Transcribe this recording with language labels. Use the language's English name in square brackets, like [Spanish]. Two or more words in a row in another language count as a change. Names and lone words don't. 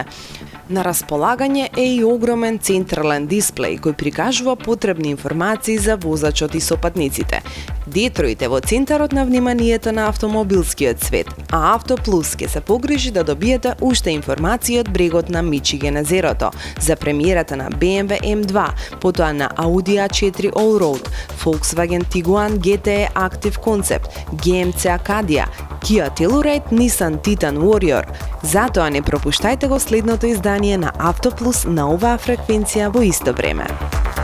[Macedonian] На располагање е и огромен централен дисплеј кој прикажува потребни информации за возачот и сопатниците. Детройт е во центарот на вниманието на автомобилскиот свет, а Автоплус ќе се погрижи да добиете уште информации од брегот на Мичиген езерото за премиерата на BMW M2, потоа на Audi A4 Allroad, Volkswagen Tiguan GTE Active Concept, GMC Acadia, Kia Telluride, Nissan Titan Warrior. Затоа не пропуштајте го следното издание на Автоплус на оваа фреквенција во исто време.